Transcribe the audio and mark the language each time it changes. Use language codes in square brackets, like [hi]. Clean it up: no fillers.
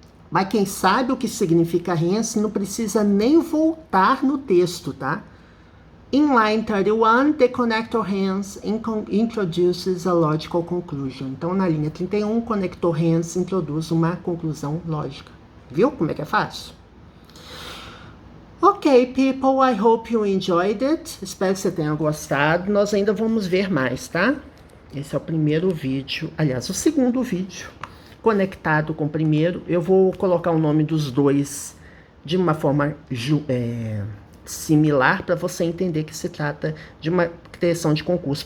[pt] Mas quem sabe o que significa hence não precisa nem voltar no texto, tá? [en] In line 31, the connector hence introduces a logical conclusion. [pt] Então, na linha 31, o conector hence introduz uma conclusão lógica. Viu como é que é fácil? [en] Ok, people, I hope you enjoyed it. [pt] Espero que você tenha gostado. Nós ainda vamos ver mais, tá? Esse é o primeiro vídeo, aliás, o segundo vídeo conectado com o primeiro. Eu vou colocar o nome dos dois de uma forma similar para você entender que se trata de uma criação de concurso.